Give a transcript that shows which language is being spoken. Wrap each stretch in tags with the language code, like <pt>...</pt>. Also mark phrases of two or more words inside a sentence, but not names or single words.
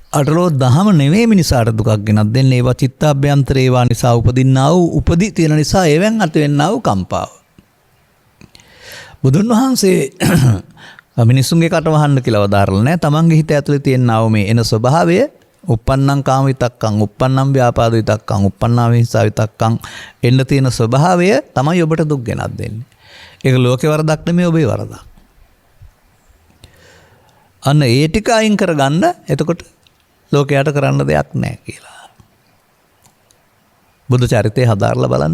<si>අටලෝ දහම නෙවෙයි මිනිසාට දුකක් ගෙනත් දෙන්නේ. ඒවා චිත්තාභ්‍යන්තර ඒවා නිසා උපදින්නා වූ උපදි තියෙන නිසා ඒවෙන් ඇතිවෙන්නා වූ කම්පාව. බුදුන් වහන්සේ මිනිස්සුන්ගේ කට වහන්න කියලා වදාරලා නැහැ. තමන්ගේ හිත ඇතුලේ තියෙනා වූ මේ එන ස්වභාවය</si> <pi>uppannam කාම විතක්කං, uppannam ව්‍යාපාද විතක්කං, uppannam විහිංසා විතක්කං</pi> <si>එන්න තියෙන ස්වභාවය තමයි ඔබට දුක් ගෙනත් දෙන්නේ. ඒක ලෝකේ වරදක් නෙමෙයි, ඔබේ වරදක්. අන්න ඒ ටික අයින් කරගන්න එතකොට ලෝකයට කරන්න දෙයක් නැහැ කියලා. බුදු චරිතය හදාarලා බලන්න.</si>